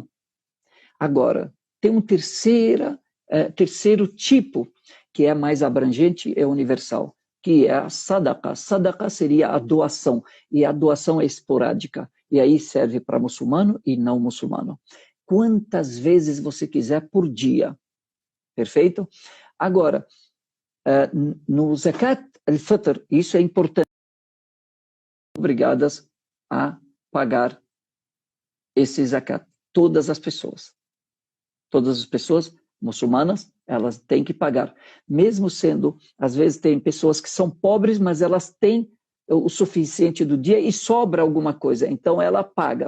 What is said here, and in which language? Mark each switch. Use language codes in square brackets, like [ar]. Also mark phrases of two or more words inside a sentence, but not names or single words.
[pt] Agora, tem um terceiro tipo, que é mais abrangente e universal, que é a sadaqa. Sadaqa seria a doação, e a doação é esporádica, e aí serve para muçulmano e não muçulmano. Quantas vezes você quiser por dia, perfeito? Agora, no zakat al-fitr, isso é importante, obrigadas a pagar esse zakat, todas as pessoas muçulmanas, elas têm que pagar, mesmo sendo, às vezes tem pessoas que são pobres, mas elas têm o suficiente do dia e sobra alguma coisa, então ela paga.